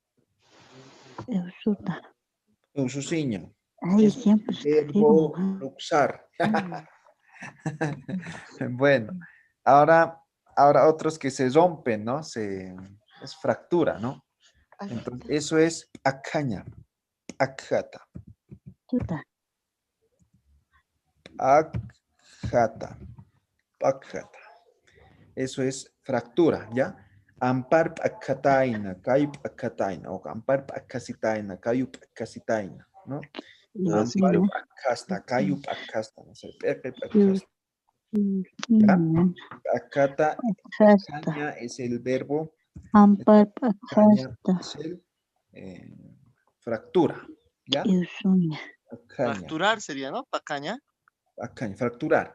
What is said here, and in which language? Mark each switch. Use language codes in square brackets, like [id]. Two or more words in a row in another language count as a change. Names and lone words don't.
[ay] eususiña. [es] Ay, siempre verbo luxar. Bueno, ahora otros que se rompen, ¿no? Es fractura, ¿no? Entonces, eso es [ay] acaña, akjata. Akjata. [es] Eso es fractura, ¿ya? [ay] Ampar akataina, kayup akataina, o ampar akasitaina, kayup akasitaina, ¿no? Ampar akasta, kayup akasta, [es] no sé, akasta. ¿Ya? [ay] Akata, akaña [es] es el verbo. [ay] Ampar [es] akasta. Es el fractura, ¿ya? [ay] Acaña. [es] Fracturar sería, ¿no? Pacaña. Acaña, fracturar.